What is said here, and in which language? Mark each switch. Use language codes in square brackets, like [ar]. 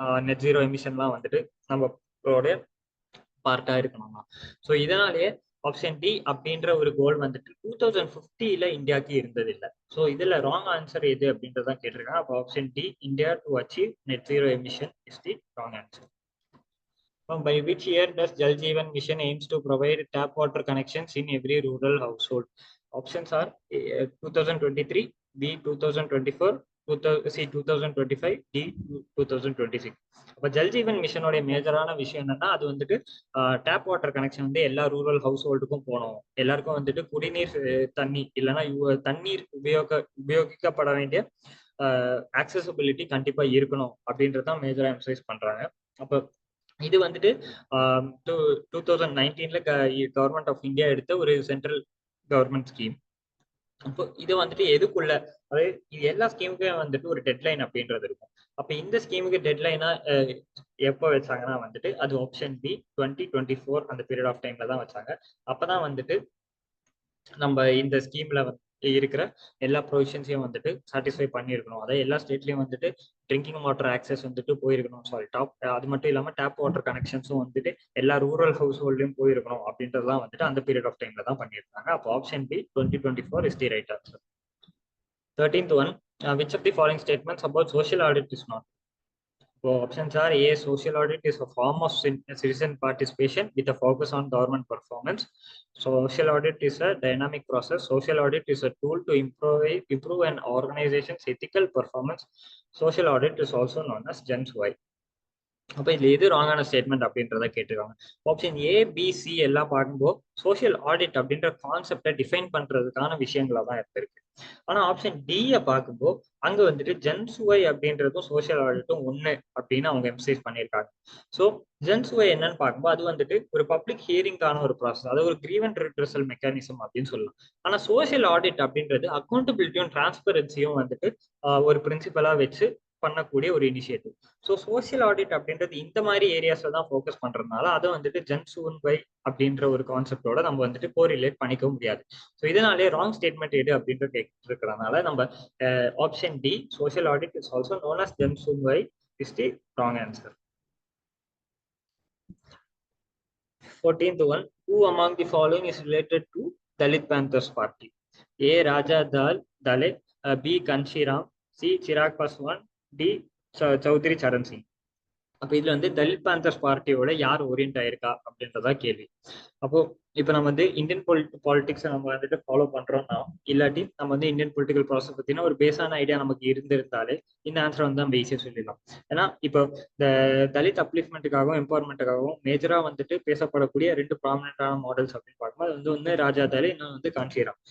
[ta] Net zero எமிஷன்லாம் வந்துட்டு நம்மளோட பார்ட்டா இருக்கணும்னா. ஸோ இதனாலேயே ஆப்ஷன் டி அப்படின்ற ஒரு கோல் வந்துட்டு 2050 இந்தியாவுக்கு இருந்தது இல்லை. ஸோ இதுல ராங் ஆன்சர் எது அப்படின்றதான் கேட்டிருக்காங்க. அப்போ option D, [en] India to achieve net zero emission is the wrong answer. By which year does Jal Jeevan Mission aims to provide tap water connections in every rural household? Options are A, 2023, B 2024, 2025, D 2026. [ta] அப்போ ஜல்ஜீவன் மிஷனோட மேஜரான விஷயம் என்னன்னா, அது வந்துட்டு tap water connection வந்து எல்லா rural house ஹோல்டுக்கும் போகணும், எல்லாருக்கும் வந்துட்டு குடிநீர் தண்ணி இல்லைன்னா தண்ணீர் உபயோகிக்கப்பட வேண்டிய ஆக்சசபிலிட்டி கண்டிப்பா இருக்கணும் அப்படின்றதான் மேஜரா எம்சைஸ் பண்றாங்க. அப்போ இது வந்துட்டு 2019 கவர்மெண்ட் ஆஃப் இந்தியா எடுத்த ஒரு சென்ட்ரல் கவர்மெண்ட் ஸ்கீம். அப்போ இது வந்துட்டு எதுக்குள்ள, அதாவது இது எல்லா ஸ்கீமுக்கும் வந்துட்டு ஒரு டெட்லைன் அப்படின்றது இருக்கும். அப்ப இந்த ஸ்கீமுக்கு டெட்லைனா எப்போ வச்சாங்கன்னா வந்துட்டு அது ஆப்ஷன் பி 2024 அந்த பீரியட் ஆஃப் டைம்ல தான் வச்சாங்க. அப்பதான் வந்துட்டு நம்ம இந்த ஸ்கீம்ல இருக்கிற எல்லா ப்ரொவிஷன்ஸையும் வந்துட்டு சாட்டிஸ்ஃபை பண்ணியிருக்கணும். அதாவது எல்லா ஸ்டேட்லயும் வந்துட்டு ட்ரிங்கிங் வாட்டர் ஆக்சஸ் வந்துட்டு போயிருக்கணும். சாரி, அது மட்டும் இல்லாம டேப் வாட்டர் கனெக்ஷன்ஸும் வந்துட்டு எல்லா ரூரல் ஹவுஸ் ஹோல்டையும் போயிருக்கணும் அப்படின்றதுலாம் வந்துட்டு அந்த பீரியட் ஆஃப் டைம்ல தான் பண்ணியிருக்காங்க. [en] அப்போ option B 2024 is the right answer. 13th one, which of the following statements about social audit is not? So options are: A, social audit is a form of citizen participation with a focus on government performance. Social audit is a dynamic process. Social audit is a tool to improve an organization's ethical performance. Social audit is also known as Gens Y. [ta] அப்ப இதுல எது ராங்கான statement அப்படின்றத கேட்டிருக்காங்க. Option A, B, C எல்லாம் பார்க்கும்போது social audit அப்படின்ற கான்செப்டை define பண்றதுக்கான விஷயங்களா தான் இருந்திருக்கு. ஆனா ஆப்ஷன் டியை பார்க்கும்போது அங்க வந்துட்டு ஜென்சுவை அப்படின்றதும் சோசியல் ஆடிட்டும் ஒண்ணு அப்படின்னு அவங்க எம்சைஸ் பண்ணியிருக்காங்க. ஸோ ஜென்சுவை என்னன்னு பார்க்கும்போது அது வந்துட்டு ஒரு பப்ளிக் ஹியரிங்கான ஒரு ப்ராசஸ், அது ஒரு கிரீவன் ரிட்ரஸல் மெக்கானிசம் அப்படின்னு சொல்லலாம். ஆனா சோசியல் ஆடிட் அப்படின்றது அக்கௌண்டபிலிட்டியும் டிரான்ஸ்பரன்சியும் வந்துட்டு ஒரு பிரின்சிபலா வச்சு பண்ணக்கூடிய ஒரு இனிஷியேட்டிவ். ஸோ சோசியல் ஆடிட் அப்படின்றது இந்த மாதிரி ஏரியாஸ்ல தான் ஃபோக்கஸ் பண்றதுனால அதை வந்துட்டு ஜென்சூன் பை அப்படின்ற ஒரு கான்செப்டோட நம்ம வந்துட்டு கோரிலேட் பண்ணிக்க முடியாது. ஸோ இதனாலே ராங் ஸ்டேட்மெண்ட் எடு அப்படின்ற கேட்கறதுனால நம்ம option D [en] Social audit is also known as Jansunwai is the wrong answer. 14th one, who among the following is related to Dalit Panthers Party? A, Raja Dale, B, Kanshiram, C, Chirag Paswan, D Chaudhary Charan Singh. [ta] அப்ப இதுல வந்து Dalit panthers பார்ட்டியோட யார் orient ஆயிருக்கா அப்படின்றதா கேள்வி. அப்போ இப்ப நம்ம வந்து இந்தியன் பாலிடிக்ஸ் நம்ம வந்துட்டு ஃபாலோ பண்றோம்னா, இல்லாட்டி நம்ம வந்து இந்தியன் பொலிட்டிக்கல் ப்ராசஸ் பத்தினா ஒரு பேஸான ஐடியா நமக்கு இருந்திருந்தாலே இந்த ஆன்சர் வந்து நம்ம ஈஸியா சொல்லிடலாம். ஏன்னா இப்போ இந்த தலித் அப்லிஃப்மெண்ட்டுக்காகவும் எம்பவர்மெண்ட்டுக்காகவும் மேஜரா வந்துட்டு பேசப்படக்கூடிய ரெண்டு ப்ராமினன்டான மாடல்ஸ் அப்படின்னு பார்க்கும்போது அது வந்து ஒன்று ராஜா தாலி, இன்னொன்று வந்து கான்ஷிராம்.